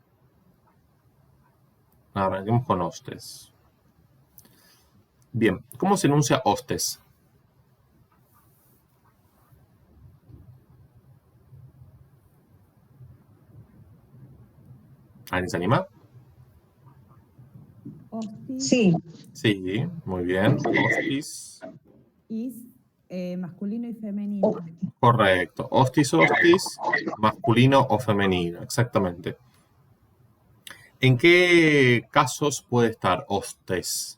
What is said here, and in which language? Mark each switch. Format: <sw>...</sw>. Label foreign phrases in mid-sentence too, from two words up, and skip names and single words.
<es>Arranquemos con hostes. Bien, ¿cómo se enuncia hostes? ¿Alguien se anima?</es> <la>Hostis.</la> <es>Sí. Sí, muy bien. Hostis. Is masculino y femenino. Correcto.</es> <la>Hostis, hostis,</la> <es>masculino o femenino, exactamente. ¿En qué casos puede estar hostes?</es>